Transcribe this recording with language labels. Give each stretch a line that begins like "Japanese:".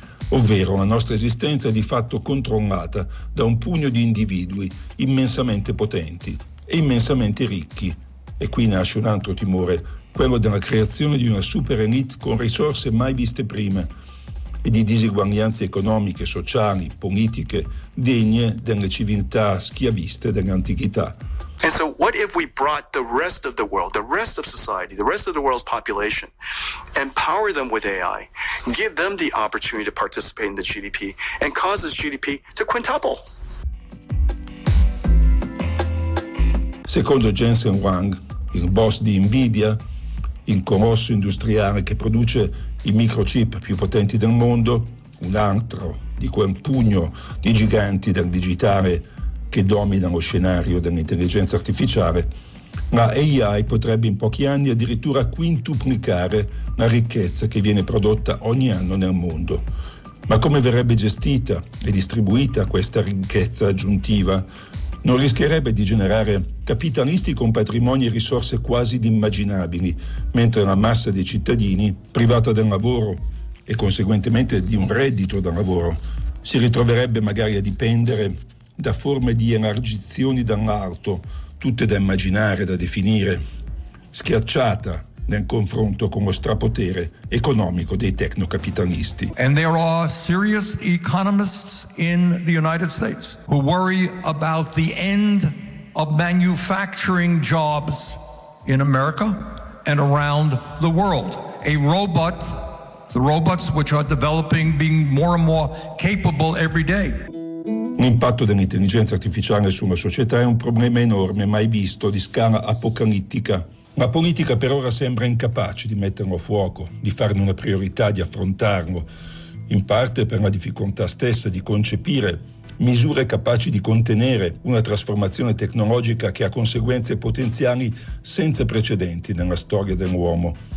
Italian: Ovvero la nostra esistenza è di fatto controllata da un pugno di individui immensamente potenti e immensamente ricchi. E qui nasce un altro timore, quello della creazione di una super elite con risorse mai viste prima e di diseguaglianze economiche, sociali, politiche, degne delle civiltà schiaviste dell'antichità.
English: And so what if we brought the rest of the world, the rest of society, the rest of the world's population, empower them with AI, give them the opportunity to participate in the GDP, and cause this GDP to quintuple?
Italian: Secondo Jensen Huang, il boss di Nvidia, il colosso industriale che produce i microchip più potenti del mondo, un altro di quel pugno di giganti del digitale che domina lo scenario dell'intelligenza artificiale, la AI potrebbe in pochi anni addirittura quintuplicare la ricchezza che viene prodotta ogni anno nel mondo. Ma come verrebbe gestita e distribuita questa ricchezza aggiuntiva? Non rischierebbe di generare capitalisti con patrimoni e risorse quasi inimmaginabili, mentre la massa dei cittadini, privata del lavoro e conseguentemente di un reddito da lavoro, si ritroverebbe magari a dipendere da forme di elargizioni dall'alto, tutte da immaginare, da definire, schiacciata nel confronto con lo strapotere economico dei tecnocapitalisti.
English: And there are serious economists in the United States who worry about the end of manufacturing jobs in America and around the world. The robots which are developing being more and more capable every day.
Italian: L'impatto dell'intelligenza artificiale sulla società è un problema enorme, mai visto, di scala apocalittica. La politica per ora sembra incapace di metterlo a fuoco, di farne una priorità, di affrontarlo, in parte per la difficoltà stessa di concepire misure capaci di contenere una trasformazione tecnologica che ha conseguenze potenziali senza precedenti nella storia dell'uomo,